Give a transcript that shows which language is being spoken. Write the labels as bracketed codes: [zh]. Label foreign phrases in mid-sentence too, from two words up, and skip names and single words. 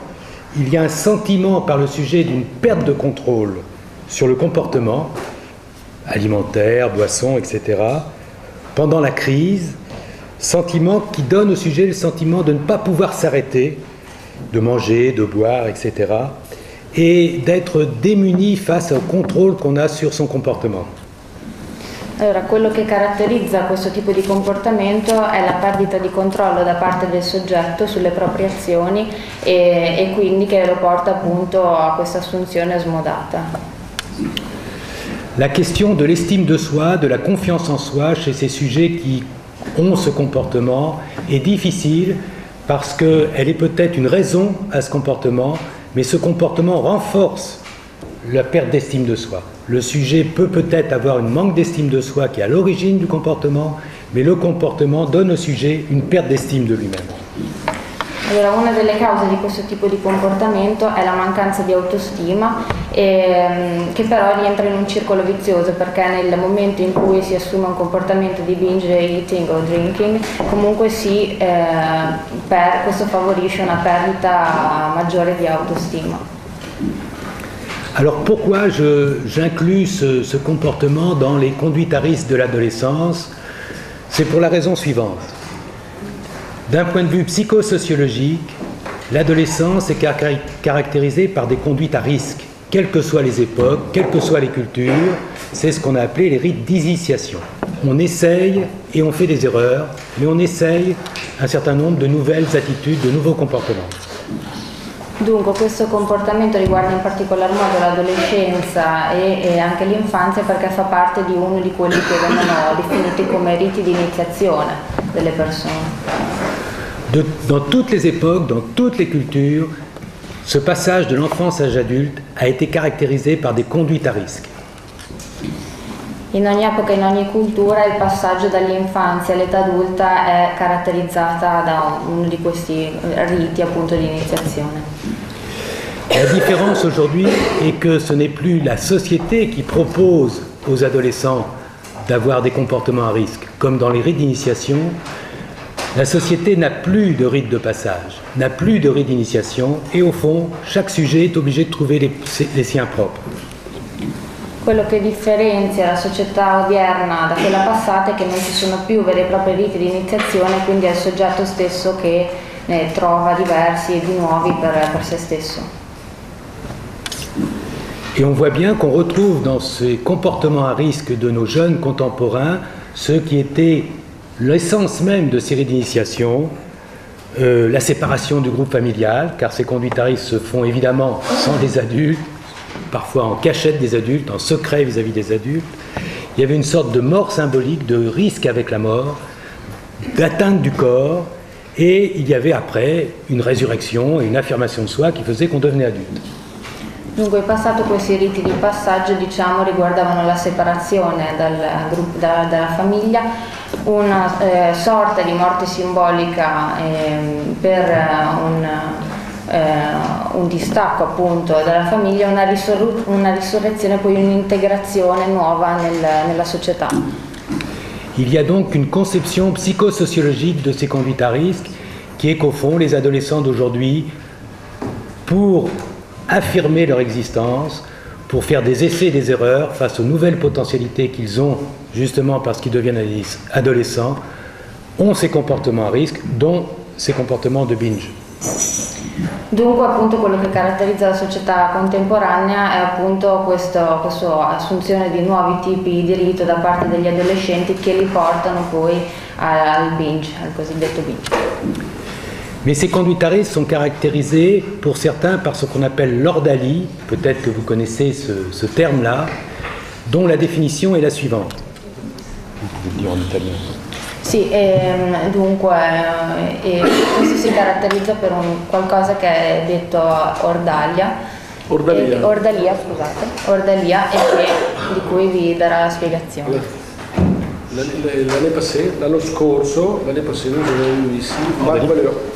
[fr] Il y a un sentiment par le sujet d'une perte de contrôle sur le comportement alimentaire, boisson, etc. pendant la crise, sentiment qui donne au sujet le sentiment de ne pas pouvoir s'arrêter, de manger, de boire, etc., et d'être démuni face au contrôle qu'on a sur son comportement. [it] Allora, quello che caratterizza questo tipo di comportamento è la perdita di controllo da parte del soggetto sulle proprie azioni e quindi che lo porta appunto a questa assunzione smodata. [fr] La question de l'estime de soi, de la confiance en soi chez ces sujets qui ont ce comportement est difficile parce qu'elle est peut-être une raison à ce comportement, mais ce comportement renforce la perte d'estime de soi. le sujet peut peut-être avoir une manque d'estime de soi qui est à l'origine du comportement, mais le comportement donne au sujet une perte d'estime de lui-même. [it] Allora, una delle cause di questo tipo di comportamento è la mancanza di autostima, che però rientra in un circolo vizioso, perché nel momento in cui si assume un comportamento di [en] binge eating [it] o drinking, comunque questo favorisce una perdita maggiore di autostima. [fr] Alors pourquoi j'inclus ce comportement dans les conduites à risque de l'adolescence? C'est pour la raison suivante. D'un point de vue psychosociologique, l'adolescence est caractérisée par des conduites à risque, quelles que soient les époques, quelles que soient les cultures. C'est ce qu'on a appelé les rites d'initiation. On essaye et on fait des erreurs, mais on essaye un certain nombre de nouvelles attitudes, de nouveaux comportements. [it] Dunque questo comportamento riguarda in particolar modo l'adolescenza e anche l'infanzia, perché fa parte di uno di quelli che vengono definiti come riti di iniziazione delle persone. [fr] Dans toutes les époques, dans toutes les cultures, ce passage de l'enfance à l'âge adulte a été caractérisé par des conduites à risque. [it] In ogni epoca, in ogni cultura, il passaggio dall'infanzia all'età adulta è caratterizzata da uno di questi riti appunto di iniziazione. [fr] La différence aujourd'hui est que ce n'est plus la société qui propose aux adolescents d'avoir des comportements à risque, comme dans les rites d'initiation. La société n'a plus de rite de passage, n'a plus de rite d'initiation, et au fond, chaque sujet est obligé de trouver les siens propres. [it] Quello che differenzia la società odierna da quella passata è che non ci sono più veri e propri riti di iniziazione, quindi è il soggetto stesso che ne trova diversi e di nuovi per se stesso. [fr] Et on voit bien qu'on retrouve dans ces comportements à risque de nos jeunes contemporains ce qui était l'essence même de ces rites d'initiation, la séparation du groupe familial, car ces conduites à risque se font évidemment sans des adultes, parfois en cachette des adultes, en secret vis-à-vis des adultes. Il y avait une sorte de mort symbolique, de risque avec la mort, d'atteinte du corps, et il y avait après une résurrection et une affirmation de soi qui faisait qu'on devenait adulte. [it] Dunque in passato questi riti di passaggio, diciamo, riguardavano la separazione dalla famiglia, una sorta di morte simbolica per un distacco appunto dalla famiglia, una risurrezione, poi un'integrazione nuova nella società. [fr] Il y a donc une conception psychosociologique de ces conduites à risque qui est qu'au fond les adolescents d'aujourd'hui, pour affirmer leur existence, pour faire des essais et des erreurs face aux nouvelles potentialités qu'ils ont justement parce qu'ils deviennent adolescents, ont ces comportements à risque, dont ces comportements de binge. [it] Dunque appunto quello che caratterizza la società contemporanea è appunto questa assunzione di nuovi tipi di rito da parte degli adolescenti che li portano poi al binge, al cosiddetto binge. [fr] Mais ces conduites à risque sont caractérisées pour certains par ce qu'on appelle l'ordalie, peut-être que vous connaissez ce terme-là, dont la définition est la suivante. Vous pouvez le dire en italien. [it] Sì, dunque questo si caratterizza per qualcosa che è detto ordalia, ordalia, e di cui vi darà la spiegazione. L'anno scorso [fr] nous [it] avevamo visto Marc Valeur.